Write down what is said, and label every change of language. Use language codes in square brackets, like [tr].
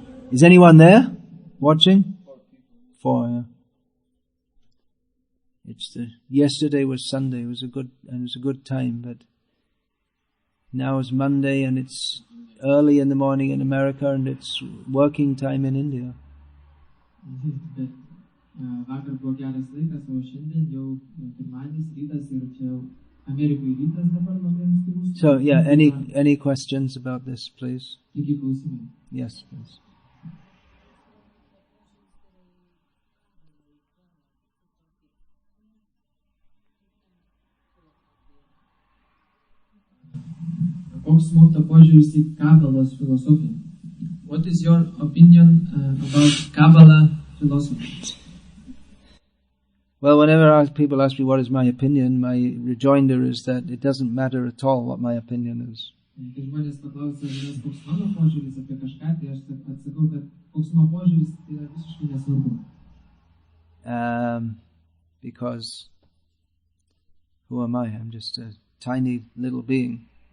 [en] Is anyone there watching? 4, yeah. Yesterday was Sunday. It was a good time, but Now is Monday and it's early in the morning in America and it's working time in India. [lt] Bet vakar buvo geras laikas, o šiandien jau pirmadienis rytas ir čia jau Amerikoje rytas dabar labai ankstyvus. [en] So yeah, any questions about this, please? [lt] Taigi klausimai. [en] Yes, please. [lt] Koks mokytojo požiūris į Kabalos filosofiją? [en] What is your opinion about Kabbalah philosophy? Well, whenever people ask me what is my opinion, my rejoinder is that it doesn't matter at all what my opinion is. [lt] Kai žmonės paklausia, koks mano požiūris apie kažką, tai aš atsakau, kad koks mano požiūris tai yra visiškai nesvarbu. [en] Because who am I? I'm just a tiny little being.